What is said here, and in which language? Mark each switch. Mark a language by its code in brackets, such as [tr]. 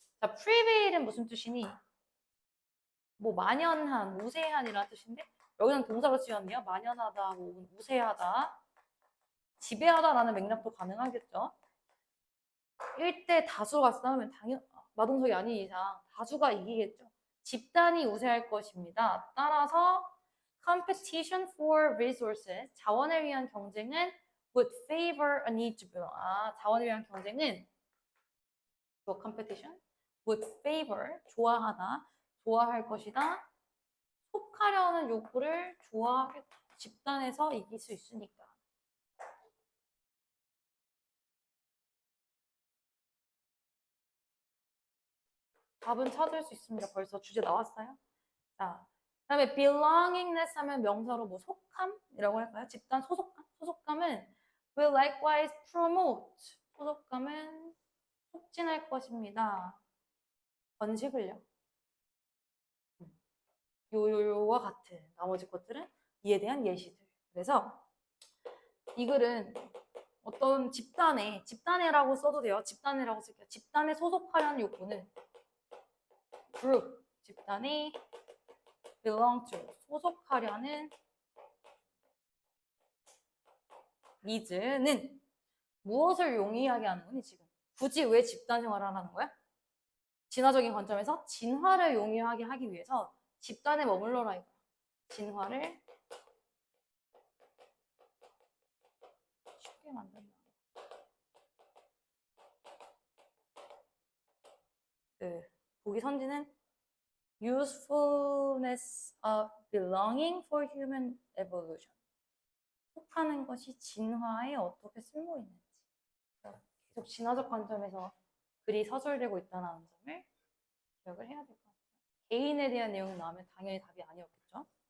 [ko] 자, prevail은 무슨 뜻이니? 뭐 만연한, 우세한이라는 뜻인데 여기는 동사로 쓰였네요. 만연하다, 뭐 우세하다, 지배하다라는 맥락도 가능하겠죠. 1대 다수가 싸우면 당연 마동석이 아닌 이상 다수가 이기겠죠. 집단이 우세할 것입니다. 따라서 [en] competition for resources, [ko] 자원을 위한 경쟁은 [en] would favor a need to belong. [ko] 아, 자원을 위한 경쟁은 [en] competition would favor, [ko] 좋아하다, 좋아할 것이다. 속하려는 욕구를 좋아하겠다. 집단에서 이길 수 있으니까. 답은 찾을 수 있습니다. 벌써 주제 나왔어요. 자, 그다음에 belongingness 하면 명사로 뭐 속함이라고 할까요? 집단 소속감? 소속감은 [en] will likewise promote. [ko] 소속감은 촉진할 것입니다. 번식을요. 요요요와 같은 나머지 것들은 이에 대한 예시들. 그래서 이 글은 어떤 집단에라고 써도 돼요. 집단에라고 쓸게요. 집단에 소속하려는 욕구는 group, 집단이 belong to, 소속하려는 needs는 무엇을 용이하게 하는 거니 지금? 굳이 왜 집단 생활을 하는 거야? 진화적인 관점에서 진화를 용이하게 하기 위해서 집단에 머물러라 이거야. 진화를 쉽게 만든다. 보기 선지는 [en] usefulness of belonging for human evolution. [ko] 속하는 것이 진화에 어떻게 쓸모 있는지. 계속 진화적 관점에서 글이 서술되고 있다는 점을 기억을 해야 될 것 같아요. 개인에 대한 내용이 나오면 당연히 답이 아니었겠죠.